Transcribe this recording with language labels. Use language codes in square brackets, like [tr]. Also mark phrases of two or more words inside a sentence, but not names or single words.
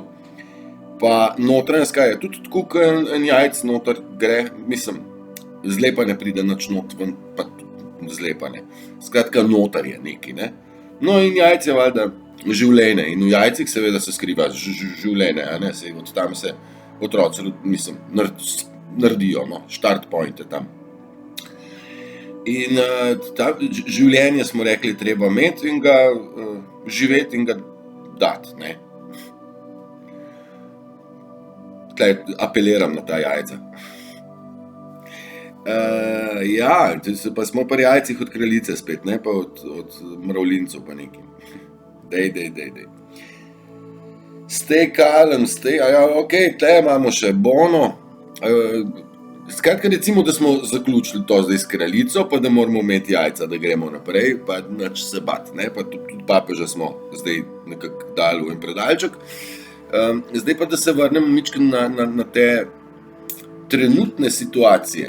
[sl] Pa notranjska je tudi tako, ko en jajc noter gre, mislim, zlepanje pride nič not ven, pa tudi zlepanje. Skratka, noter je nekaj, ne. No, in jajc je valjda življenje, in v jajcih seveda se skriva življenje, a ne, sej od tam se otroci, mislim, naredijo, no, [en] start point [sl] je tam. In življenje smo rekli, treba imeti in ga živeti in ga dati, ne. tle apeliram na ta jajca. Ja, pa smo pri jajcih od kraljice spet, ne pa od mravljincev pa neki. Dej. [en] Stay calm, [sl] okej, tle imamo še Bono. Skratka, recimo, da smo zaključili to zdaj s kraljico, pa da moramo imeti jajca, da gremo naprej, pa nič se bat, ne, pa tudi papeža smo zdaj nekako dali v en predalček. Zdaj pa, da se vrnem mičkeno na te trenutne situacije.